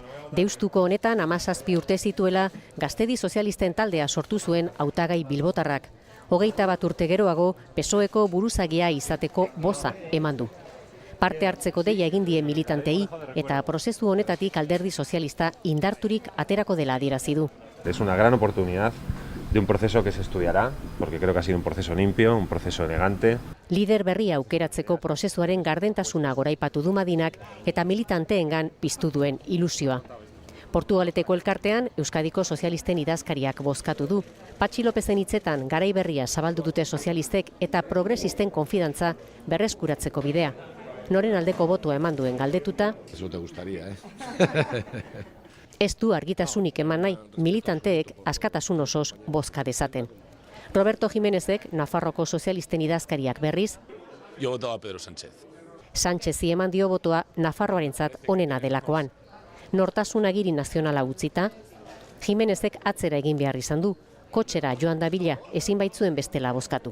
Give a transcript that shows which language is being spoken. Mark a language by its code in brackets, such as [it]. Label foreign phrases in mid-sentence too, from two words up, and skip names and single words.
[eu] Deustuko honetan 17 urte zituela Gaztedi Sozialisten taldea sortu zuen hautagai bilbotarrak. 21 urte geroago PSOEko buruzagia izateko boza eman du. Parte hartzeko deia egin die militantei eta prozesu honetatik Alderdi Sozialista indarturik aterako dela adierazi du. [es] Es una gran oportunidad de un proceso que se estudiará, porque creo que ha sido un proceso limpio, un proceso elegante. [eu] Lider berria aukeratzeko prozesuaren gardentasuna goraipatu du Madinak eta militanteengan piztu duen ilusioa. Portugaleteko elkartean Euskadiko sozialisten idazkariak bozkatu du. Patxi Lopezen hitzetan garai berria zabaldu dute sozialistek eta progresisten konfidantza berreskuratzeko bidea. Noren aldeko botua eman duen galdetuta, [es] Eso te gustaría, [eu] ez du argitasunik eman nahi, militanteek askatasun osoz bozka dezaten. Roberto Jimenezek, Nafarroko sozialisten idazkariak berriz, [es] Yo votaba a Pedro Sánchez. [eu] Sánchezi eman dio botoa Nafarroarentzat onena delakoan. Nortasun agiri nazionala utzita, Jimenezek atzera egin behar izan du, kotxera joan dabila ezin baitzuen bestela bozkatu.